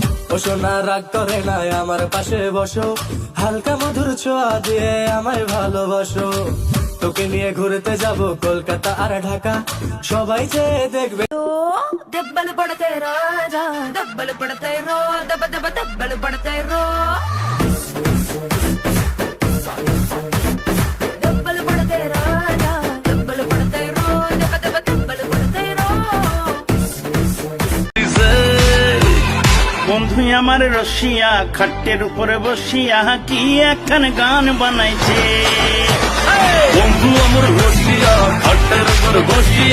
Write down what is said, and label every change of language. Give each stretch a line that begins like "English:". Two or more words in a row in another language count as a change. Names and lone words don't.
Bangla: ও সোনা রাগ করে না, আমার পাশে বসো, হালকা মধুর ছোঁয়া দিয়ে আমায় ভালোবাসো। তোকে নিয়ে ঘুরতে যাব কলকাতা আর ঢাকা, সবাই যে দেখবে।
Telugu: దెబ్బలు పడతాయి రాజా, దెబ్బలు పడతాయి రో, దెబ్బ దెబ్బ దెబ్బలు పడతాయి రో, దెబ్బలు పడతాయి రాజా, దెబ్బలు పడతాయి రో, దెబ్బ దెబ్బ దెబ్బలు పడతాయి రో।
Bangla: বন্ধু আমার রসিয়া খাটের উপরে বসিয়া কি একখান গান বানাইছে। বন্ধু আমার রসিয়া খাটের উপর বসিয়া